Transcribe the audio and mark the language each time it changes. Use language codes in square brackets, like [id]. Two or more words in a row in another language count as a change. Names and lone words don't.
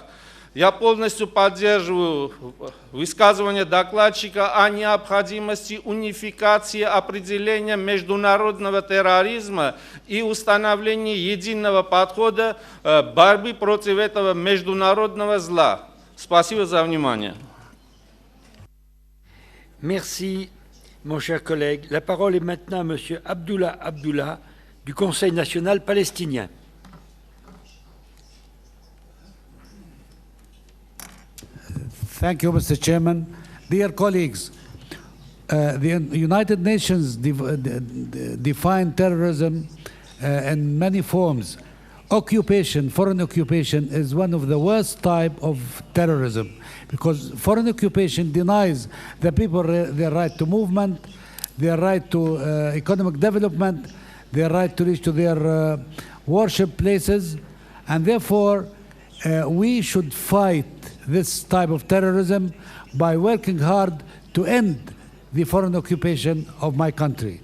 [ru] Я полностью поддерживаю высказывание докладчика о необходимости унификации определения международного терроризма и установления единого подхода борьбы против этого международного зла. Спасибо за внимание. [fr] Merci, mon cher collègue. La parole est maintenant à M. Abdullah du Conseil national palestinien. [en] Thank you, Mr. Chairman. Dear colleagues, the United Nations define terrorism in many forms. Occupation, foreign occupation, is one of the worst type of terrorism because foreign occupation denies the people their right to movement, their right to economic development, their right to reach to their worship places, and therefore we should fight this type of terrorism by working hard to end the foreign occupation of my country.